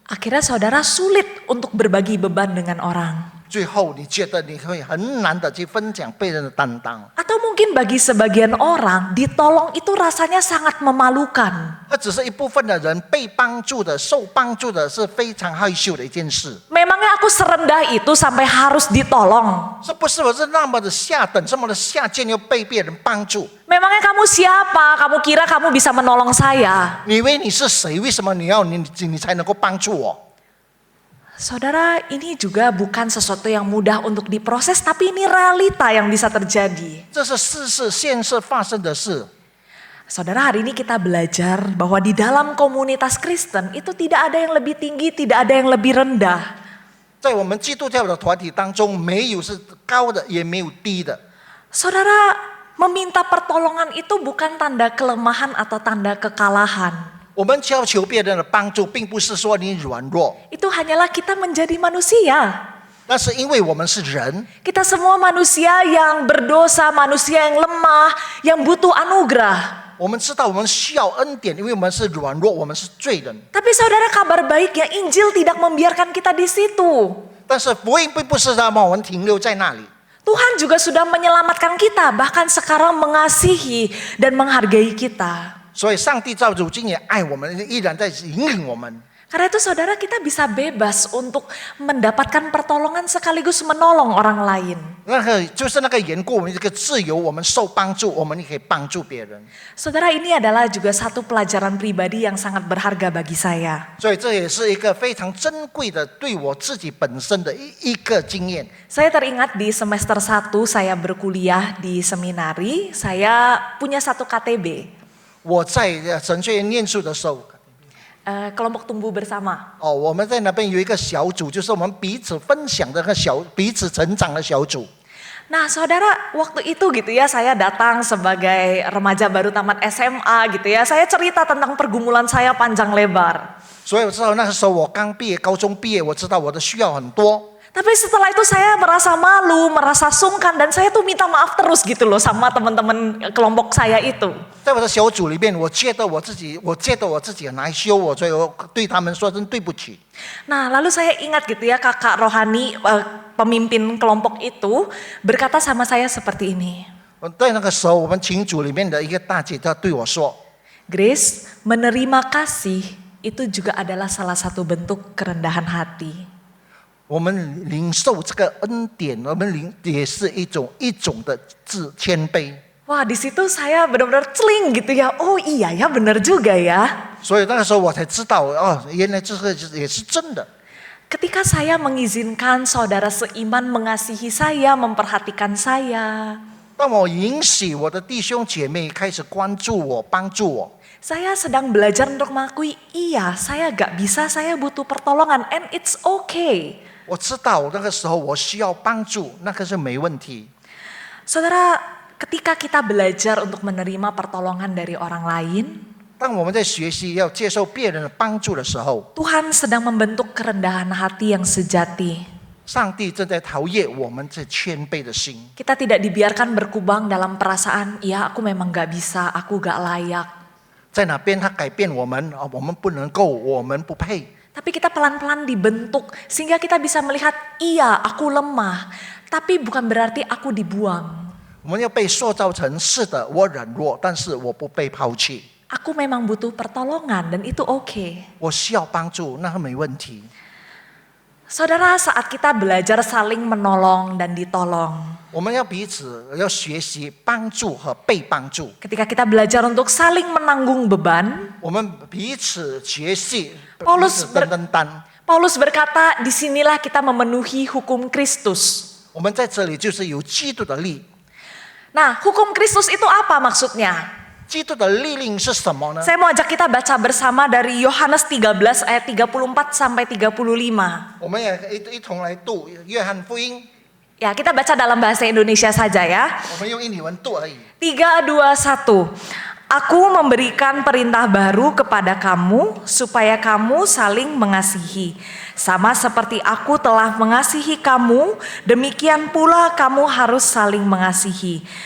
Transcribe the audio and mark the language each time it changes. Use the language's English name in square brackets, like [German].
[Indonesian] Akhirnya saudara sulit untuk berbagi beban dengan orang. [Chinese] 最后，你觉得你会很难的去分享别人的担当， [Indonesian] Atau mungkin bagi sebagian orang, ditolong itu rasanya sangat memalukan. [Chinese] 或者是一部分的人被帮助的、受帮助的是非常害羞的一件事。 [Indonesian] Memangnya aku serendah itu sampai harus ditolong? [Chinese] 是不是我是那么的下等、这么的下贱，又被别人帮助？ [Indonesian] Memangnya kamu siapa? Kamu kira kamu bisa menolong saya? [Chinese] 你以为你是谁？为什么你才能够帮助我？ [Indonesian] Saudara, ini juga bukan sesuatu yang mudah untuk diproses, tapi ini realita yang bisa terjadi. [Chinese] 这是事实，现实发生的事。 [Indonesian] Saudara, hari ini kita belajar bahwa di dalam komunitas Kristen itu tidak ada yang lebih tinggi, tidak ada yang lebih rendah. [Chinese] 在我们基督教的团体当中，没有是高的，也没有低的。 [Indonesian] Saudara, meminta pertolongan itu bukan tanda kelemahan atau tanda kekalahan. [Chinese] 我们要求别人的帮助，并不是说你软弱， [Indonesian] Itu hanyalah kita menjadi manusia. [Chinese] 那是因为我们是人， [Indonesian] Kita semua manusia yang berdosa, manusia yang lemah, yang butuh anugerah. [Chinese] 我们知道我们需要恩典，因为我们是软弱，我们是罪人。 [Indonesian] Tapi saudara, kabar baiknya Injil tidak membiarkan kita di situ. [Chinese] 但是福音并不是让我们停留在那里， [Indonesian] Tuhan juga sudah menyelamatkan kita, bahkan sekarang mengasihi dan menghargai kita. [Chinese] 所以上帝照如今也爱我们，依然在引领我们。 [Indonesian] Karena itu saudara, kita bisa bebas untuk mendapatkan pertolongan sekaligus menolong orang lain. [Chinese] 那个就是那个缘故，我们这个自由，我们受帮助，我们也可以帮助别人。 [Indonesian] Saudara, ini adalah juga satu pelajaran pribadi yang sangat berharga bagi saya. [Chinese] 所以这也是一个非常珍贵的对我自己本身的一个经验。 [Indonesian] Saya teringat di semester 1 saya berkuliah di seminari, saya punya satu KTB. [Chinese] 我在神学院念书的时候， [Indonesian] Kelompok tumbuh bersama. [Chinese] 我们在那边有一个小组，就是我们彼此分享的彼此成长的小组。 [Indonesian] Nah saudara, waktu itu gitu ya, saya datang sebagai remaja baru tamat SMA gitu ya. Saya cerita tentang pergumulan saya panjang lebar. [Chinese] 所以我知道那个时候我刚毕业，高中毕业，我知道我的需要很多。 [Indonesian] Tapi setelah itu saya merasa malu, merasa sungkan, dan saya tuh minta maaf terus gitu loh sama teman-teman kelompok saya itu. [Chinese] 在我的小组里面，我觉得我自己很害羞，所以我对他们说声对不起。 [Indonesian] Nah lalu saya ingat gitu ya, kakak rohani pemimpin kelompok itu berkata sama saya seperti ini. [Chinese] 在那个时候，我们群组里面的一个大姐她对我说 [Indonesian] Grace, menerima kasih itu juga adalah salah satu bentuk kerendahan hati. [Chinese] 我们领受这个恩典，我们也是一种的谦卑。 [Indonesian] Wah, di situ saya benar-benar celing gitu ya. Oh iya ya, benar juga ya. [Chinese] 所以那个时候我才知道，哦，原来这个也是真的。 [Indonesian] Ketika saya mengizinkan saudara seiman mengasihi saya, memperhatikan saya, [Chinese] 当我允许我的弟兄姐妹开始关注我、帮助我， [Indonesian] saya sedang belajar untuk mengakui, iya saya gak bisa, saya butuh pertolongan, [English] and it's okay. [Chinese] 我知道那个时候我需要帮助，那个是没问题。 [Indonesian] Saudara, ketika kita belajar untuk menerima pertolongan dari orang lain, [Chinese] 当我们在学习要接受别人的帮助的时候， [Indonesian] Tuhan sedang membentuk kerendahan hati yang sejati. [Chinese] 上帝正在陶冶我们这谦卑的心。 [Indonesian] Kita tidak dibiarkan berkubang dalam perasaan, ya aku memang gak bisa, aku gak layak. [Chinese] 在哪边他改变我们，我们不能够，我们不配。 [Indonesian] Tapi kita pelan-pelan dibentuk sehingga kita bisa melihat, iya aku lemah, tapi bukan berarti aku dibuang. [Chinese] 我们要被塑造成是的，我软弱，但是我不被抛弃， [Indonesian] Aku memang butuh pertolongan dan itu oke. [Chinese] 我需要帮助，那没问题。 [Indonesian] Saudara, saat kita belajar saling menolong dan ditolong, [Chinese] 我们要彼此要学习帮助和被帮助， [Indonesian] ketika kita belajar untuk saling menanggung beban, [Chinese] 我们彼此学习， [Indonesian] Paulus [Chinese] 彼此分担。 [Indonesian] Paulus berkata, disinilah kita memenuhi hukum Kristus. [Chinese] 我们在这里就是有基督的力， [Indonesian] Nah, hukum Kristus itu apa maksudnya? [Chinese] 基督的力量是什么呢？ [Indonesian] Saya mau ajak kita baca bersama dari Yohanes 13 ayat 34 sampai 35. [Chinese] 我们也一同来读约翰福音， [Indonesian] Ya, kita baca dalam bahasa Indonesia saja ya. [Chinese] 我们用印尼文读而已。 [Indonesian] 3, 2, 1. Aku memberikan perintah baru kepada kamu supaya kamu saling mengasihi. Sama seperti aku telah mengasihi kamu, demikian pula kamu harus saling mengasihi.